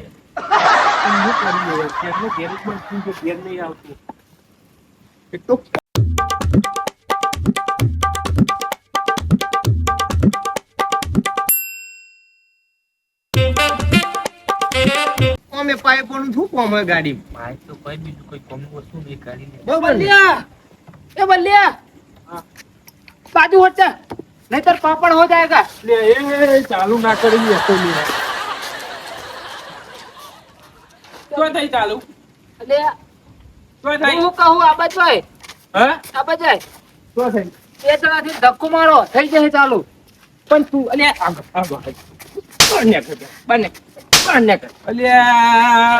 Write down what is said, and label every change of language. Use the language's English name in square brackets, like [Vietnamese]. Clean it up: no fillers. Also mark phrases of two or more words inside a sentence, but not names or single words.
[Gujarati] હું કરી દઉં ત્યારનું ગેરેજ પણ શું છે ઘેર નહીં આવતું એટલું અમે પાઇપોનું શું કોમ હોય ગાડી મારે તો કઈ બીજું કોઈ કોમનું વસ્તુ નહીં કાઢી લે બરાબર ને? [Hindi] बल्लिया ए बल्लिया हाँ। बाजू हट जा नहीं तो पापड़ हो जाएगा [Gujarati] લે એ ચાલુ ના કરી હતો લે તો થઈ ચાલુ अरे તો થઈ હું કહું આ બાજુ આય હા આ બાજુ આય તો થઈ બે જણાથી ધક્કો મારો થઈ જશે ચાલુ. પણ તું અલ્યા આગળ બંને કર અલ્યા